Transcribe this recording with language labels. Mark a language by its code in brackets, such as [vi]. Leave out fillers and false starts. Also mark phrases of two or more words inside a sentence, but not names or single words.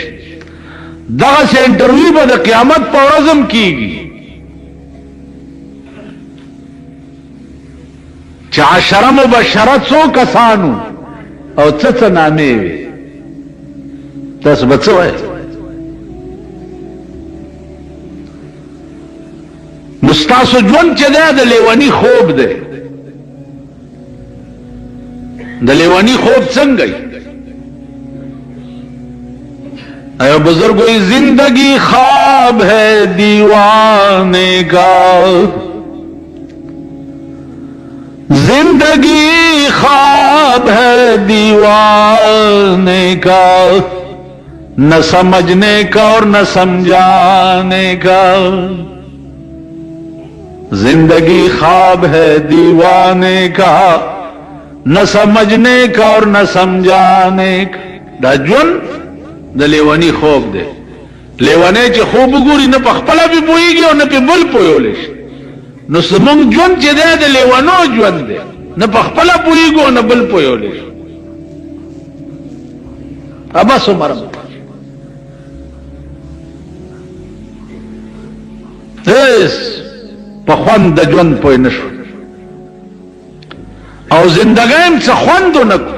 [ps] دغه سه انټرویو به د قیامت په ورځ هم کیږي چې 10 مبشره څو کسانو او څه نامې وي. تاسو به څه وایي؟ نو ستاسو ژوند چې دی د لیونی خوب دی. د لیونی خوب څنګه ای؟ [ur] اے بزرگوی زندگی خواب ہے دیوانے کا، زندگی خواب ہے دیوانے کا، نہ سمجھنے کا اور نہ سمجھانے کا. زندگی خواب ہے دیوانے کا، نہ سمجھنے کا اور نہ سمجھانے کا. [ps] دا جون د لیوانی خوب دی. لیوانی چې خوب وګوري نه په خپله به پوهېږي او نه په بل پوهولی شي. نو زمونږ ژوند چې دی د لیوانو ژوند دی، نه په خپله پوهېږو او نه بل پوهولی شي. بس عمر هیڅ په خوند د ژوند پوه نه شو او زندګۍ هم څه خوند ونه کړو.